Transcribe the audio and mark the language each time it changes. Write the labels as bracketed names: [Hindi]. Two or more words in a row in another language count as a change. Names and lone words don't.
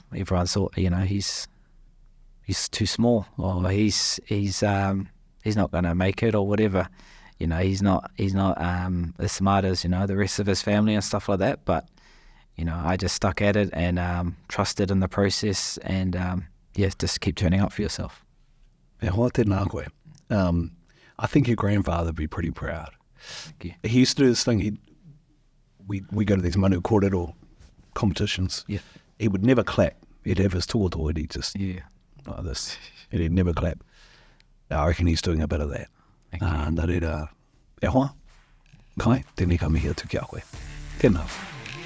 [English] Everyone thought, he's too small, or he's not going to make it, or whatever. He's not as smart as the rest of his family and stuff like that. But I just stuck at it and trusted in the process, and just keep turning up for yourself. [Māori] E hoa tēnā koe. [English] I think your grandfather would be pretty proud. Thank you. He used to do this thing. We go to these [Māori] manu kōrero [English] competitions. Yeah. He would never clap. He'd have his tōtoa and he'd just like this. And he'd never clap. I reckon he's doing a bit of that. Thank you. [Māori] Nā reira, e hoa, kai, tēnei ka mihi atu ki a koe. Tēnā.